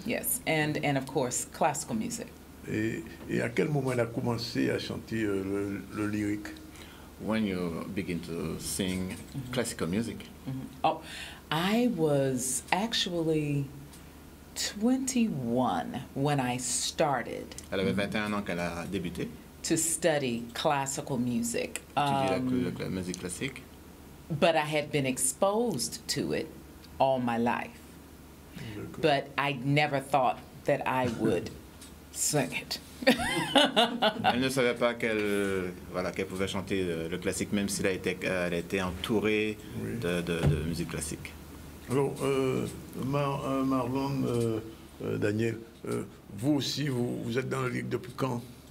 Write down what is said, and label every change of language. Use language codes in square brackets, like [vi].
[en] yes, and of course classical music. [fr] et à quel moment elle a commencé à chanter le lyrique? [en] When you begin to sing classical music, Oh, I was actually 21 when I started [fr] elle avait 21 ans qu'elle a débuté, [en] to study classical music. [fr] étudié la musique classique. [en] But I had been exposed to it all my life. But I never thought that I would sing it. [fr] Elle ne savait pas qu'elle pouvait chanter le classique, même si elle a été entourée de musique classique. Alors, Marlon, Daniel, vous aussi, vous êtes dans le lyrique depuis quand?